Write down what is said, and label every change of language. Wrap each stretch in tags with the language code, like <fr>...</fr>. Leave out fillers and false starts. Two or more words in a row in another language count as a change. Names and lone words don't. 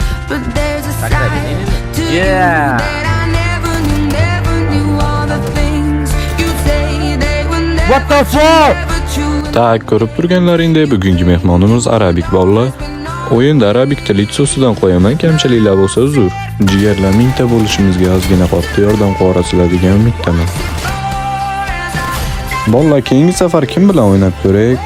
<en>but there's a side to you that I never knew all the things you say they were never What the fuck? true.</en> <uz>Tak, ko'rib turganlaringdek bugungi mehmonimiz arabik bog'lar. O'yinda arabik tili so'sidan qo'yaman, kamchiliklar bo'lsa uzr. Jigarlar mingta bo'lishimizga ozgina qoldi, yordam qo'rasizlar umiddaman. Bolalar, keyingi safar kim bilan o'ynab ko'raylik?</uz>